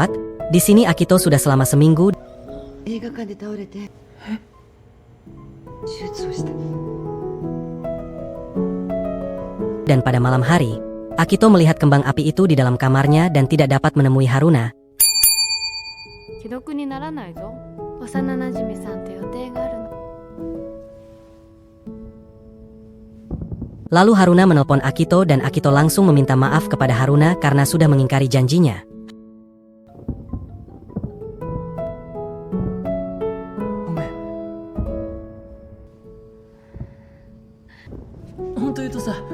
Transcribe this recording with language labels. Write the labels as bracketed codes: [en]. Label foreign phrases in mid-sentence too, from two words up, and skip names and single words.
[id] Di sini Akito sudah selama seminggu. [ja] 映画館で倒れて手術をした [id] Dan pada malam hari, Akito melihat kembang api itu di dalam kamarnya dan tidak dapat menemui Haruna. [ja] 既読にならないぞ。幼なじみさんと予定があるの。 [id] Lalu Haruna menelpon Akito dan Akito langsung meminta maaf kepada Haruna karena sudah mengingkari janjinya. [ja] ごめん。本当言うとさ、